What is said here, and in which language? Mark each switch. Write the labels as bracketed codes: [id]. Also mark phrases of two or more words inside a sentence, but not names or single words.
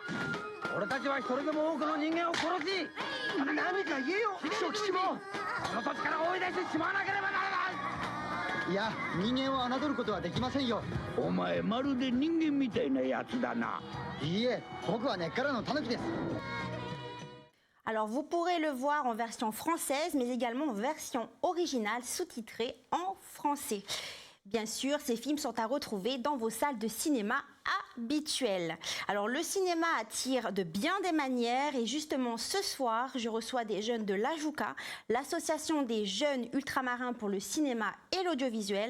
[ja] 俺たちは一人でも多くの人間を殺し、何か言えよ。秘書吉もこの土地から追い出してしまわなければならない。いや、人間を侮ることはできませんよ。お前まるで人間みたいなやつだな。いいえ、僕は根っからのタヌキです。 [fr] Alors vous pourrez le voir en version française, mais également en version originale sous-titrée en français. Bien sûr, ces films sont à retrouver dans vos salles de cinéma habituelles. Alors le cinéma attire de bien des manières et justement ce soir, je reçois des jeunes de l'AJUCA, l'association des jeunes ultramarins pour le cinéma et l'audiovisuel.